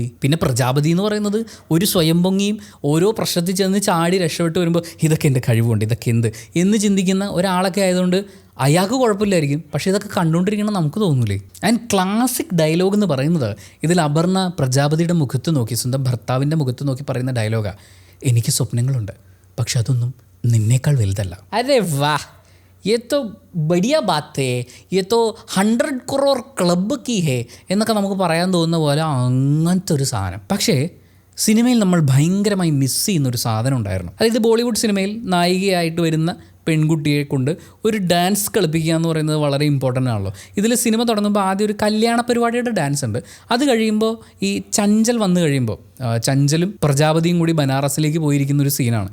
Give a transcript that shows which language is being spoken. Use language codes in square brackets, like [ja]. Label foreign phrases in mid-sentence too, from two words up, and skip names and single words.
[ml] പിന്നെ പ്രജാപതി എന്ന് പറയുന്നത് ഒരു സ്വയം പൊങ്ങിയും ഓരോ പ്രശ്നത്തിൽ ചെന്ന് ചാടി രക്ഷപ്പെട്ട് വരുമ്പോൾ ഇതൊക്കെ എൻ്റെ കഴിവുണ്ട്, ഇതൊക്കെ എന്ത് എന്ന് ചിന്തിക്കുന്ന ഒരാളൊക്കെ ആയതുകൊണ്ട് അയാൾക്ക് കുഴപ്പമില്ലായിരിക്കും. പക്ഷേ ഇതൊക്കെ കണ്ടുകൊണ്ടിരിക്കണം നമുക്ക് തോന്നൂലേ. [en] and classic dialogue [ml] എന്ന് പറയുന്നത് ഇതിൽ അപർണ പ്രജാപതിയുടെ മുഖത്ത് നോക്കി, സ്വന്തം ഭർത്താവിൻ്റെ മുഖത്ത് നോക്കി പറയുന്ന ഡയലോഗാണ്, എനിക്ക് സ്വപ്നങ്ങളുണ്ട് പക്ഷെ അതൊന്നും നിന്നേക്കാൾ വലുതല്ല. [hi] अरे वाह, ये तो बढ़िया बात है, ये तो 100 crore ക്ലബ്ബ് की है [ml] എന്നൊക്കെ നമുക്ക് പറയാൻ തോന്നുന്ന പോലെ അങ്ങനത്തെ ഒരു സാധനം. പക്ഷേ സിനിമയിൽ നമ്മൾ ഭയങ്കരമായി മിസ് ചെയ്യുന്നൊരു സാധനം ഉണ്ടായിരുന്നു. അതായത് ബോളിവുഡ് സിനിമയിൽ നായികയായിട്ട് വരുന്ന പെൺകുട്ടിയെ കൊണ്ട് ഒരു ഡാൻസ് കളിപ്പിക്കുക എന്ന് പറയുന്നത് വളരെ ഇമ്പോർട്ടൻ്റ് ആണല്ലോ. ഇതിൽ സിനിമ തുടങ്ങുമ്പോൾ ആദ്യം ഒരു കല്യാണ പരിപാടിയുടെ ഡാൻസ് ഉണ്ട്. അത് കഴിയുമ്പോൾ ഈ ചഞ്ചൽ വന്നു കഴിയുമ്പോൾ ചഞ്ചലും പ്രജാപതിയും കൂടി ബനാറസിലേക്ക് പോയിരിക്കുന്ന ഒരു സീനാണ്.